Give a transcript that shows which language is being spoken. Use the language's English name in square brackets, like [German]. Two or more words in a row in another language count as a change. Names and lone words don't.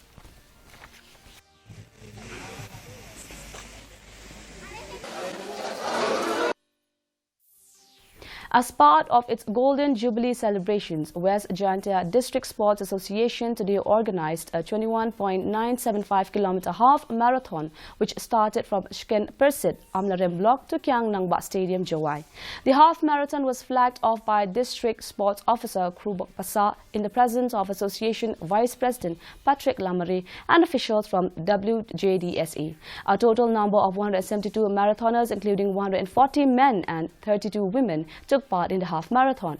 [English] As part of its Golden Jubilee celebrations, West Jaintia District Sports Association today organized a 21.975-kilometer half marathon, which started from Shken Persit, Amlarem Block to Kyang Nangba Stadium, Jawai. The half marathon was flagged off by District Sports Officer Krubok Pasa in the presence of Association Vice President Patrick Lamare and officials from WJDSA. A total number of 172 marathoners, including 140 men and 32 women, took part in the half marathon.